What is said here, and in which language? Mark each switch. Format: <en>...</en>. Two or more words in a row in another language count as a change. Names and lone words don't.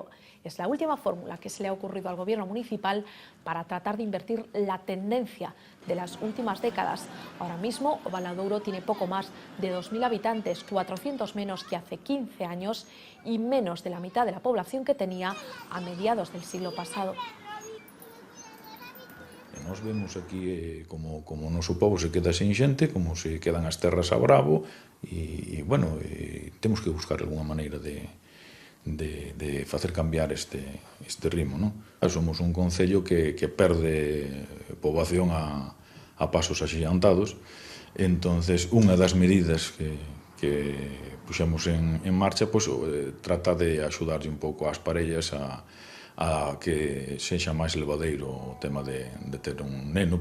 <es>Es la última fórmula que se le ha ocurrido al gobierno municipal para tratar de invertir la tendencia de las últimas décadas. Ahora mismo, Valadouro tiene poco más de 2.000 habitantes, 400 menos que hace 15 años y menos de la mitad de la población que tenía a mediados del siglo pasado.</es> <gl>Nos vemos aquí como o noso povo se queda sen xente, como se quedan as terras a bravo e bueno, temos que buscar algunha maneira de facer cambiar este ritmo, non? Somos un concello que perde poboación a pasos axiantados, entonces unha das medidas que puxemos en marcha trata de axudarlle un pouco ás parellas a que sexa máis levadeiro o tema de ter un neno.</gl>